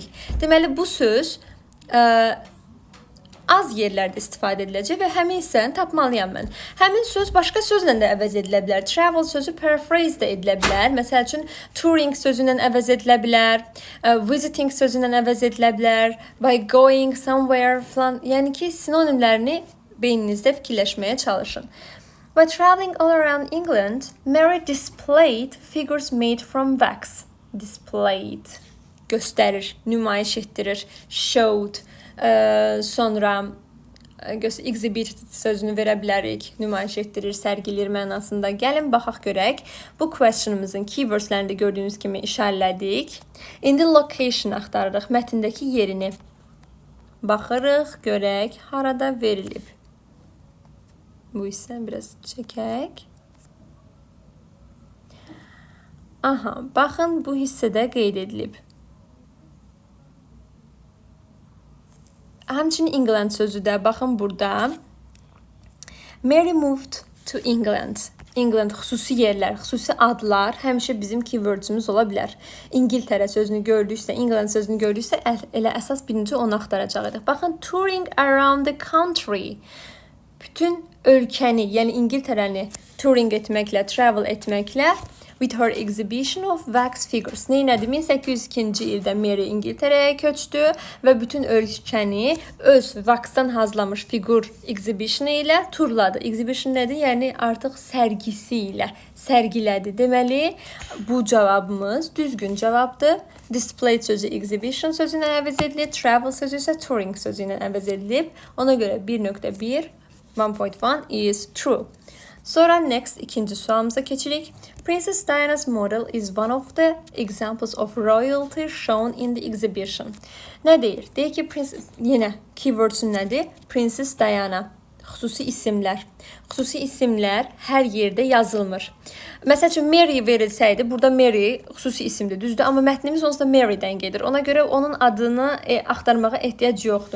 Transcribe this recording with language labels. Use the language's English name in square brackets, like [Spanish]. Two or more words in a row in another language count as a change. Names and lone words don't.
[Azerbaijani] Deməli, bu söz az yerlərdə istifadə ediləcək və həmin hissəni tapmalıyam mən. Həmin söz başqa sözlə də əvəz edilə bilər. Travel sözü paraphrase də edilə bilər. Məsəl üçün, touring sözündən əvəz edilə bilər. Visiting sözündən əvəz edilə bilər. [English] By going somewhere falan. [Azerbaijani] Yəni ki, sinonimlərini beyninizdə fikirləşməyə çalışın. [English] By traveling all around England, Mary displayed figures made from wax. Displayed. [Azerbaijani] Göstərir, nümayiş etdirir. [English] Showed. [Azerbaijani] Sonra exhibit sözünü verə bilərik. Nümayiş etdirir, sərgilir mənasında. Gəlin baxaq görək. Bu questionımızın keywordslərində gördüyünüz kimi işarələdik. İndi location axtarırıq. Mətndəki yerini baxırıq, görək harada verilib. Bu isə biraz çəkək. Aha, baxın bu hissədə qeyd edilib. Həmçinin England sözü də, baxın burada. [English] Mary moved to England. [Azerbaijani] England xüsusi yerlər, xüsusi adlar həmişə bizim keywordsümüz ola bilər. İngiltərə sözünü gördüksə, England sözünü gördüksə, elə əsas birinci onu axtaracağıq. Baxın, [English] touring around the country. [Azerbaijani] Bütün ölkəni, yəni İngiltərəni touring etməklə, travel etməklə [English] with her exhibition of wax figures. [Azerbaijani] Neynədi? 1802-ci ildə Mary İngiltərəyə köçdü və bütün ölkəni öz vaxtdan hazırlamış figur exhibitionu ilə turladı. Exhibition nədir? Yəni artıq sərgisi ilə sərgilədi. Deməli, bu cavabımız düzgün cavabdır. Display sözü exhibition sözü ilə əvəz edilib, travel sözü isə touring sözü ilə əvəz edilib. Ona görə 1.1 1.1 [English] is true. [Azerbaijani] Sonra next ikinci sualımıza keçirik. [English] Princess Diana's model is one of the examples of royalty shown in the exhibition. [Azerbaijani] Nə deyir? Deyir ki, yenə keywordsun nədir? Princess Diana. Xüsusi isimlər. Xüsusi isimlər hər yerdə yazılmır. Məsəl üçün Mary verilsəydi, burada Mary xüsusi isimdir, düzdür? Amma mətnimiz onsuz da Mary'dən gedir. Ona görə onun adını axtarmağa ehtiyac yoxdur.